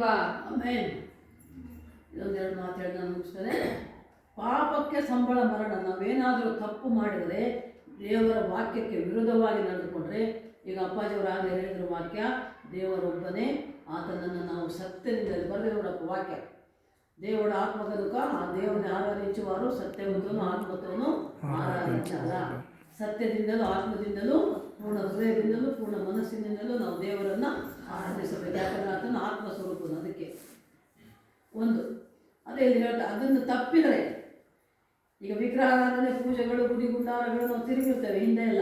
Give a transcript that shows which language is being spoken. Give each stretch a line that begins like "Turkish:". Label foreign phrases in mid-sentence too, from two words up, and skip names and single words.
Kannada: ಆಮೇನ್. ಇದೊಂದೆರಡು ಮಾತು ಹೇಳಿ ನಾನು ಮುಗಿಸ್ತೇನೆ. ಪಾಪಕ್ಕೆ ಸಂಬಳ ಮರಣ. ನಾವೇನಾದರೂ ತಪ್ಪು ಮಾಡಿದರೆ, ದೇವರ ವಾಕ್ಯಕ್ಕೆ ವಿರುದ್ಧವಾಗಿ ನಡೆದುಕೊಂಡ್ರೆ, ಈಗ ಅಪ್ಪಾಜಿಯವರು ಆಗಲೇ ಹೇಳಿದ್ರು ವಾಕ್ಯ, ದೇವರೊಬ್ಬನೇ, ಆತನನ್ನು ನಾವು ಸತ್ಯದಿಂದ ಬರೆದು ನೋಡಪ್ಪ ವಾಕ್ಯ.
Telugu: దేవుడు ఆత్మ కనుక ఆ దేవుని ఆరాధించేవారు సత్యవంతులను ఆత్మతోనూ ಆರಾಧಿಸಲ್ಲ.
Kannada: ಸತ್ಯದಿಂದಲೂ ಆತ್ಮದಿಂದಲೂ ಪೂರ್ಣ ಹೃದಯದಿಂದಲೂ ಪೂರ್ಣ ಮನಸ್ಸಿನಿಂದಲೂ ನಾವು ದೇವರನ್ನು ಆರಾಧಿಸಬೇಕು. ಯಾಕಂದರೆ ಆತನು ಆತ್ಮ ಸ್ವರೂಪನು. ಅದಕ್ಕೆ ಒಂದು ಅದೇ ಇಲ್ಲಿ ಹೇಳ್ತಾರೆ, ಅದನ್ನು ತಪ್ಪಿದರೆ ಈಗ ವಿಗ್ರಹಾರಾಧನೆ, ಪೂಜೆಗಳು, ಗುಡಿ ಗುಂಡಾರಗಳು ನಾವು ತಿರುಗಿರ್ತೇವೆ ಹಿಂದೆ ಎಲ್ಲ.